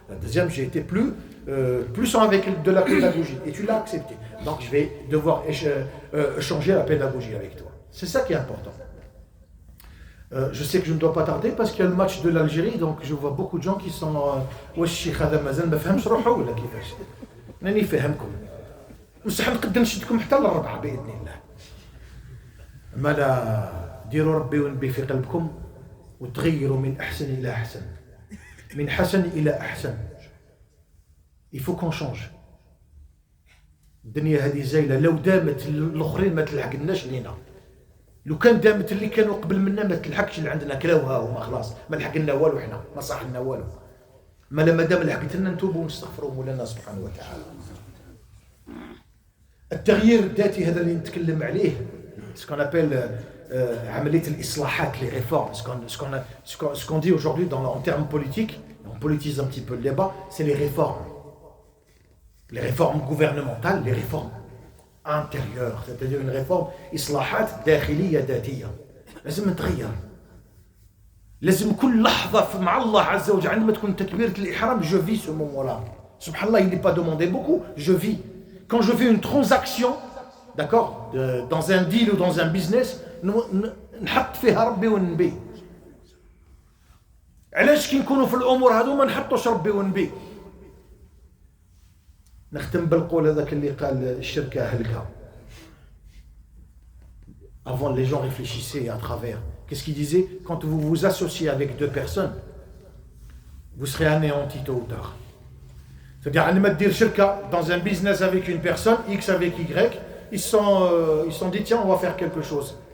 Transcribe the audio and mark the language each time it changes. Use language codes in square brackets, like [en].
[fr] La deuxième, j'ai été plus avec de la pédagogie. Et tu l'as accepté. Donc je vais devoir changer la pédagogie avec toi. C'est ça qui est important. Je sais que je ne dois pas tarder parce qu'il y a le match de l'Algérie, donc je vois beaucoup de gens qui sont [ar] واش الشيخ هذا مازال ما فهمش روحه ولا كيفاش. راني فاهمكم. بصح نقدر نشدكم حتى للربعه باذن الله. مالا ديروا ربي ونبي في قلبكم وتغيروا من احسن الى احسن. من حسن الى احسن. [fr] Il faut qu'on change. [ar] الدنيا هذه زايله لو دامت الاخرين ما تلحقناش لينا. لو كان دامت اللي كانوا قبل منا ما تلحقش اللي عندنا كراوها وما خلاص ما لحقنا والو حنا ما صح لنا والو. ما دام لحقت لنا نتوبوا ونستغفروا مولانا سبحانه وتعالى. التغيير الذاتي هذا اللي نتكلم عليه سكون ابل عمليه الاصلاحات [fr] les réformes ce qu'on dit aujourd'hui en termes politiques, on politise un petit peu le débat, c'est les réformes gouvernementales, les réformes intérieures, c'est-à-dire une réforme [ar] إصلاحات داخلية ذاتية. لازم نتغير. لازم كل لحظة مع الله عز وجل عندما تكون تكبيرة الإحرام [fr] je vis ce moment-là. Subhanallah, il n'est pas demandé beaucoup, je vis. Quand je fais une transaction, d'accord, dans un deal ou dans un business, [ar] نحط فيها ربي ونبي. علاش كي نكونوا في الأمور هذو ما نحطوش ربي ونبي. نختم بالقول هذاك اللي قال الشركة هلكة. [fr] Avant, les gens réfléchissaient à travers. Qu'est-ce qu'il disait? Quand vous vous associez avec deux personnes, vous serez anéantis tôt ou tard. C'est-à-dire, [ar] عندما تدير شركة [fr] dans un business avec une personne, X avec Y, ils sont dit tiens, on va faire quelque chose.